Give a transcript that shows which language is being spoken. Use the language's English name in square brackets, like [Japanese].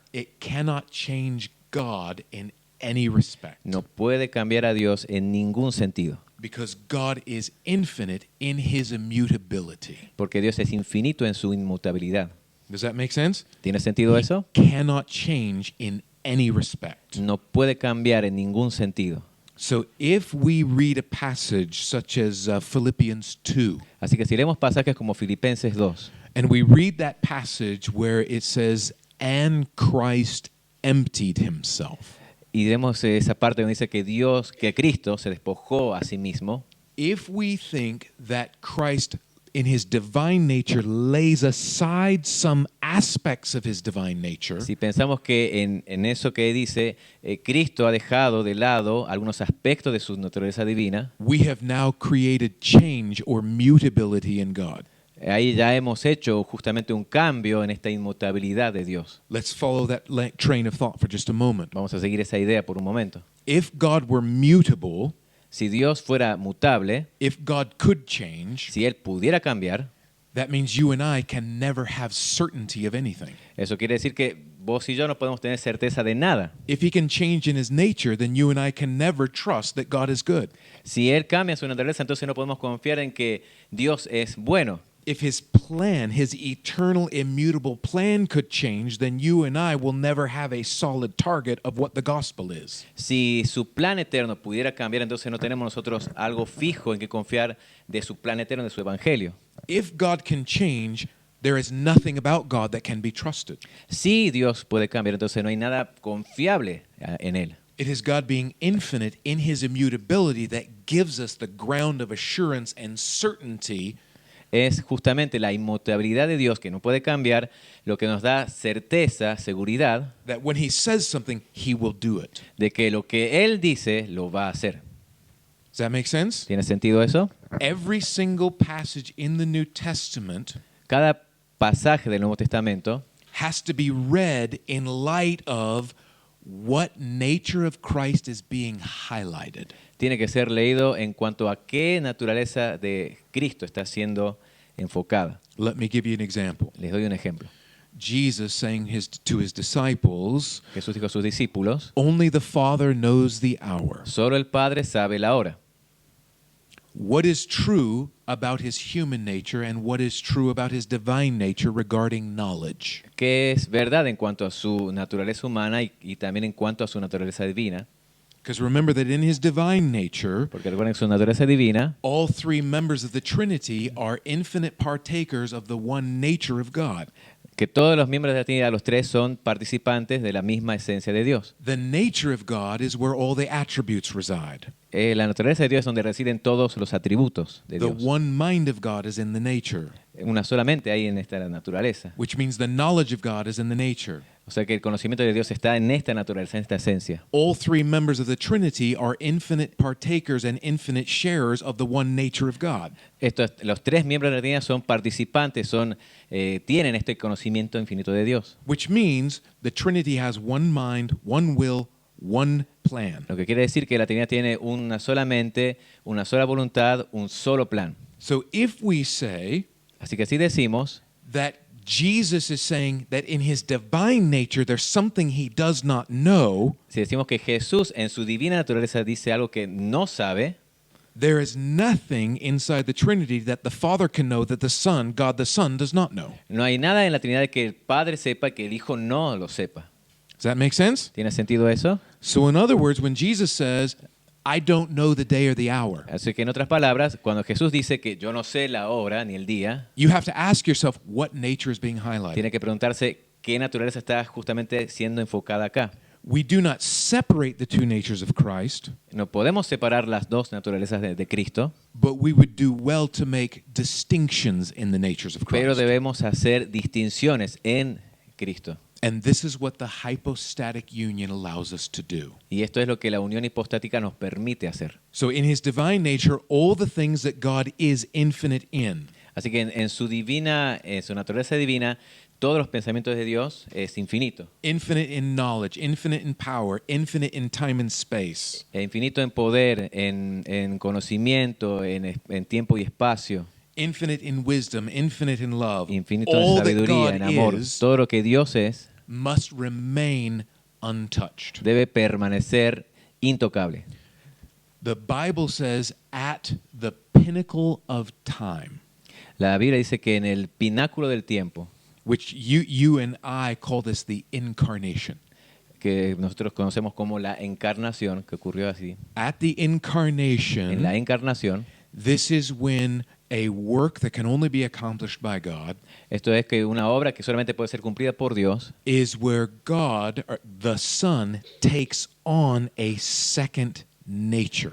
[English] it cannot change God in any respect. [Spanish] no puede cambiar a Dios en ningún sentido, [English] Because God is infinite in his immutability. [Spanish] porque Dios es infinito en su inmutabilidad. [English] Does that make sense? [Spanish] ¿Tiene sentido eso? [English] Cannot change in any respect. [Spanish] No puede cambiar en ningún sentido. [English] So if we read a passage such as Philippians 2, [Spanish] Así que si leemos pasajes como Filipenses 2, [English] and we read that passage where it says, and Christ emptied himself. [Spanish] y vemos esa parte donde dice que Cristo se despojó a sí mismo, [English] If we think that Christ in his divine nature lays aside some aspects of his divine nature, [Spanish] Si pensamos que en eso que dice, Cristo ha dejado de lado algunos aspectos de su naturaleza divina, [English] we have now created change or mutability in God. [Spanish] ahí ya hemos hecho justamente un cambio en esta inmutabilidad de Dios. [English] Let's follow that train of thought for just a moment. [Spanish] Vamos a seguir esa idea por un momento. [English] If God were mutable, [Spanish] Si Dios fuera mutable, [English] if God could change, [Spanish] si Él pudiera cambiar, [English] that means you and I can never have certainty of anything. [Spanish] eso quiere decir que vos y yo no podemos tener certeza de nada. [English] If he can change in his nature, then you and I can never trust that God is good. [Spanish] Si Él cambia su naturaleza, entonces no podemos confiar en que Dios es bueno. [English] If his plan, his eternal, immutable plan could change, then you and I will never have a solid target of what the gospel is. [Spanish] Si su plan eterno pudiera cambiar, entonces no tenemos nosotros algo fijo en que confiar de su plan eterno, de su evangelio. [English] If God can change, there is nothing about God that can be trusted. [Spanish] Si Dios puede cambiar, entonces no hay nada confiable en Él. [English] It is God being infinite in his immutability that gives us the ground of assurance and certainty [Spanish] Es justamente la inmutabilidad de Dios que no puede cambiar lo que nos da certeza, seguridad [English] that when he says something, he will do it. [Spanish] de que lo que Él dice lo va a hacer. [English] Does that make sense? [Spanish] ¿Tiene sentido eso? [English] Every single passage in the New Testament [Spanish] Cada pasaje del Nuevo Testamento [English] has to be read in light of what nature of Christ is being highlighted. [Spanish] tiene que ser leído en cuanto a qué naturaleza de Cristo está siendo enfocada. [English] Let me give you an example. [Spanish] Les doy un ejemplo. [English] Jesus saying to his disciples, [Spanish] Jesús dijo a sus discípulos, [English] only the Father knows the hour. [Spanish] solo el Padre sabe la hora. [English] What is true about his human nature and what is true about his divine nature regarding knowledge? [Spanish] ¿Qué es verdad en cuanto a su naturaleza humana y también en cuanto a su naturaleza divina? [English] Because remember that in his divine nature, [Spanish] Porque recuerden que su naturaleza divina, [English] all three members of the Trinity are infinite partakers of the one nature of God. [Spanish] que todos los miembros de la Trinidad, los tres, son participantes de la misma esencia de Dios. [English] The nature of God is where all the attributes reside. [Spanish] La naturaleza de Dios es donde residen todos los atributos de [English] The [Spanish] Dios. [English] one mind of God is in the nature, [Spanish] Una solamente hay en esta naturaleza. [English] which means the knowledge of God is in the nature. [Spanish] O sea que el conocimiento de Dios está en esta naturaleza, en esta esencia. [English] All three members of the Trinity are infinite partakers and infinite sharers of the one nature of God. [Spanish] Los tres miembros de la Trinidad son participantes, tienen este conocimiento infinito de Dios. [English] Which means the Trinity has one mind, one will, one plan. [Spanish] Lo que quiere decir que la Trinidad tiene una sola mente, una sola voluntad, un solo plan. [English] So if we say [Spanish] Así que si decimos [English] that Jesus is saying that in his divine nature there's something he does not know, [Spanish] Si decimos que Jesús en su divina naturaleza dice algo que no sabe, [English] there is nothing inside the Trinity that the Father can know that the Son, God the Son, does not know. [Spanish] no hay nada en la Trinidad que el Padre sepa que el Hijo no lo sepa. [English] Does that make sense? [Spanish] ¿Tiene sentido eso? [English] So in other words, when Jesus says, I don't know the day or the hour, [Spanish] Así que en otras palabras, cuando Jesús dice que yo no sé la hora ni el día, [English] you have to ask yourself what nature is being highlighted. [Spanish] tiene que preguntarse qué naturaleza está justamente siendo enfocada acá. [English] We do not separate the two natures of Christ, [Spanish] No podemos separar las dos naturalezas de Cristo, [English] but we would do well to make distinctions in the natures of [Spanish] pero [English] Christ. [Spanish] debemos hacer distinciones en Cristo. [English] And this is what the hypostatic union allows us to do. [Spanish] Y esto es lo que la unión hipostática nos permite hacer. [English] So in his divine nature, all the things that God is infinite in, [Spanish] Así que en su naturaleza divina, todos los pensamientos de Dios es infinito. [English] infinite in knowledge, infinite in power, infinite in time and space, [Spanish] Infinito en poder, en conocimiento, en tiempo y espacio. [English] infinite in wisdom, infinite in love. [Spanish] Infinito en [English] All that [Spanish] sabiduría, en [English] God [Spanish] amor. [English] is [Spanish] Todo lo que Dios es [English] must remain untouched. [Spanish] debe permanecer intocable. [English] The Bible says at the pinnacle of time, [Spanish] La Biblia dice que en el pináculo del tiempo, [English] which you and I call this the incarnation. [Spanish] que nosotros conocemos como la encarnación, que ocurrió así, [English] At the [Spanish] en [English] incarnation, [Spanish] la encarnación, [English] this is when a work that can only be accomplished by God [Spanish] esto es que una obra que solamente puede ser cumplida por Dios, [English] is where God, or the Son, takes on a second nature.